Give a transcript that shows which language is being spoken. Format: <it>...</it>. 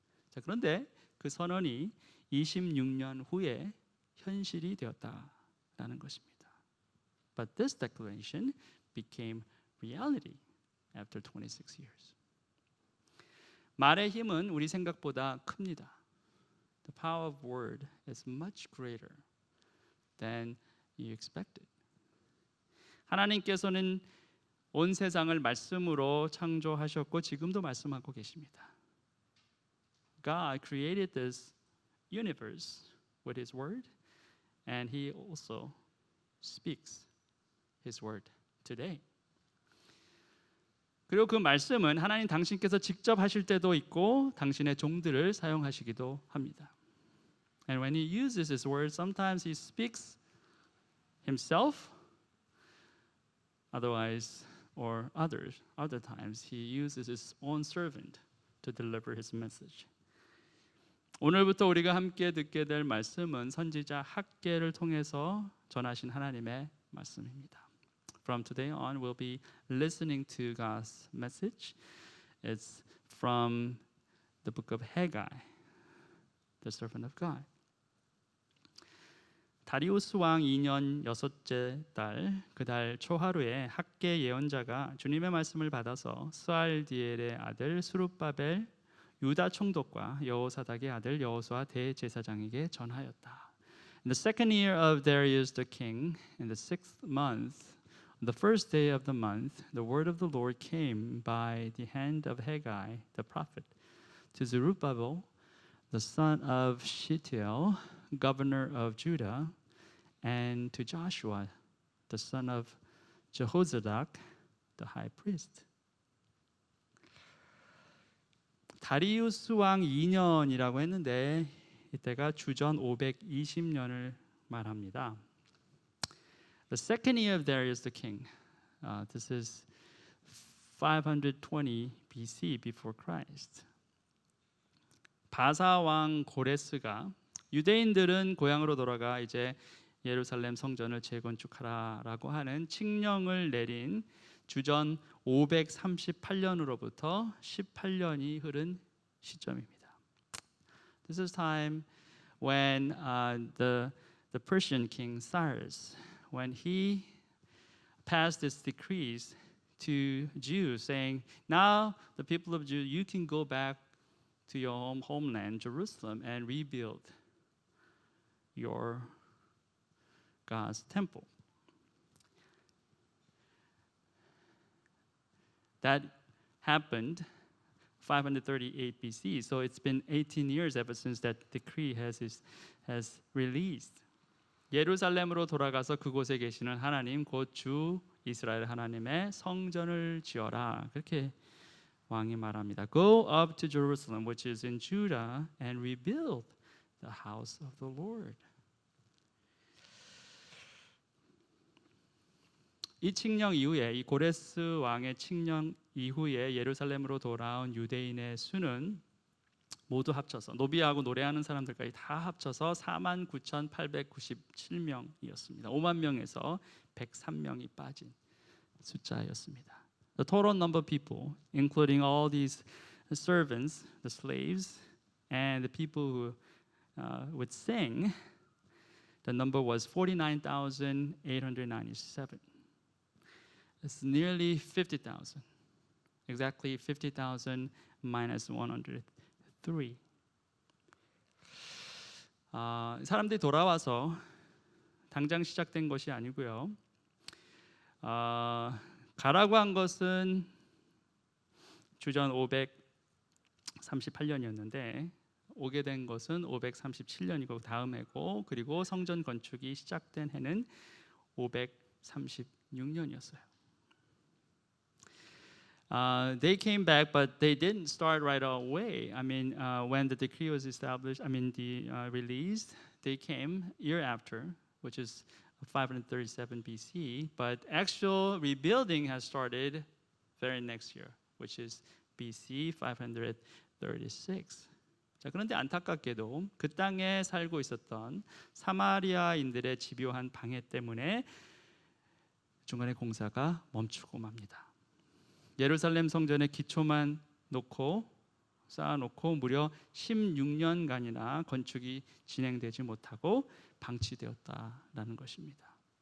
<ko>자, 그런데 그 선언이 26년 후에 현실이 되었다라는 것입니다.</ko> <en>But this declaration became reality after 26 years.</en> <ko>말의 힘은 우리 생각보다 큽니다.</ko> <en>The power of word is much greater than you expected.</en> <ko>하나님께서는 온 세상을 말씀으로 창조하셨고 지금도 말씀하고 계십니다.</ko> <en>God created this universe with His word, and He also speaks His word today.</en> <ko>그리고 그 말씀은 하나님 당신께서 직접 하실 때도 있고 당신의 종들을 사용하시기도 합니다.</ko> <en>And when He uses His word, sometimes He speaks Himself, other times He uses His own servant to deliver His message.</en> <ko>오늘부터 우리가 함께 듣게 될 말씀은 선지자 학개를 통해서 전하신 하나님의 말씀입니다.</ko> <en>From today on, we'll be listening to God's message. It's from the book of Haggai, the servant of God.</en> <ko>다리우스 왕 2년 6째 달, 그 달 초하루에 학개 예언자가 주님의 말씀을 받아서 스알디엘의 아들 스룹바벨 유다 총독과 여호사닥의 아들 여호수아 대제사장에게 전하였다.</ko> <en>In the second year of Darius the king, in the 6th month, the first day of the month, the word of the Lord came by the hand of Haggai the prophet to Zerubbabel, the son of Shealtiel, governor of Judah, and to Joshua, the son of Jehozadak, the high priest.</en> <ko>다리우스 왕 2년이라고 했는데 이때가 주전 520년을 말합니다.</ko> <en>The second year of Darius the king. This is 520 BC, before Christ.</en> <ko>바사 왕 고레스가 유대인들은 고향으로 돌아가 이제 예루살렘 성전을 재건축하라라고 하는 칙령을 내린 주전 538년으로부터 18년이 흐른 시점입니다.</ko> <en>This is time when the Persian king Cyrus, when he passed his decrees to Jews, saying, "Now the people of Judah, you can go back to your homeland, Jerusalem, and rebuild your God's temple." That happened 538 BC. So it's been 18 years ever since that decree has released.</en> <ko>예루살렘으로 돌아가서 그곳에 계시는 하나님 곧 주 이스라엘 하나님의 성전을 지어라. 그렇게 왕이 말합니다.</ko> <en>Go up to Jerusalem, which is in Judah, and rebuild the house of the Lord.</en> <ko>이 칙령 이후에, 이 고레스 왕의 칙령 이후에 예루살렘으로 돌아온 유대인의 수는 모두 합쳐서 노비하고 노래하는 사람들까지 다 합쳐서 49,897명이었습니다. 5만 명에서 103명이 빠진 숫자였습니다.</ko> <en>The total number of people, including all these servants, the slaves, and the people who would sing, the number was 49,897. It's nearly 50,000. Exactly 50,000 minus 103.</en> <ko>사람들이 돌아와서 당장 시작된 것이 아니고요. 가라고 한 것은 주전 538년이었는데 오게 된 것은 537년이고 다음 해고, 그리고 성전 건축이 시작된 해는 536년이었어요.</ko> <en>They came back, but they didn't start right away. I mean, when the decree was established, released, they came year after, which is 537 BC. But actual rebuilding has started very next year, which is BC 536.</en> <ko>자, 그런데 안타깝게도 그 땅에 살고 있었던 사마리아인들의 집요한 방해 때문에 중간에 공사가 멈추고 맙니다. 예루살렘 성전의 기초만 쌓아놓고 무려 16년간이나 건축이 진행되지 못하고 방치되었다라는 것입니다.</ko>